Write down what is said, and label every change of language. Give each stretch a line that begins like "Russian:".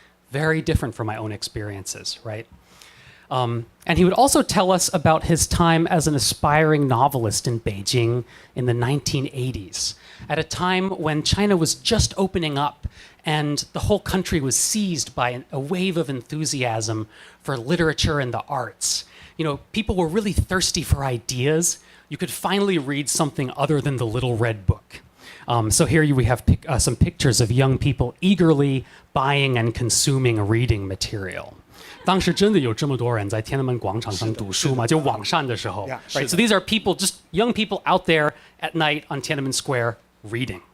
English: Very different from my own experiences, right? And he would also tell us about his time as an aspiring novelist in Beijing in the 1980s, at a time when China was just opening up and the whole country was seized by a wave of enthusiasm for literature and the arts. You know, people were really thirsty for ideas. You could finally read something other than the little red book. So here we have some pictures of young people eagerly buying and consuming reading material.
Chinese: 当时真的有这么多人在天安门广场上读书吗？就网上的时候 right?
English: So these are people, just young people out there at night on Tiananmen Square reading.